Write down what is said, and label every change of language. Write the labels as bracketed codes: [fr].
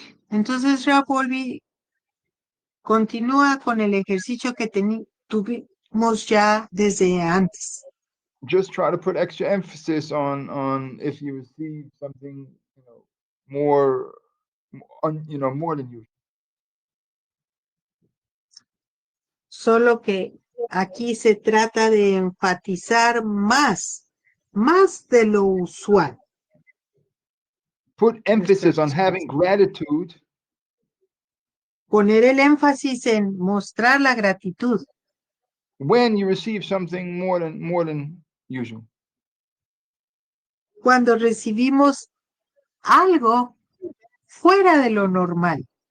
[es] Entonces, WOLBE continúa con el ejercicio que tuvimos ya desde antes. [en] Just try to put extra emphasis on if you receive something, more than usual. [es] Solo que aquí se trata de enfatizar más de lo usual. [en] Put emphasis on having gratitude. [es] Poner el énfasis en mostrar la gratitud [en] When you receive something more than usual. [es] cuando recibimos algo fuera de lo normal.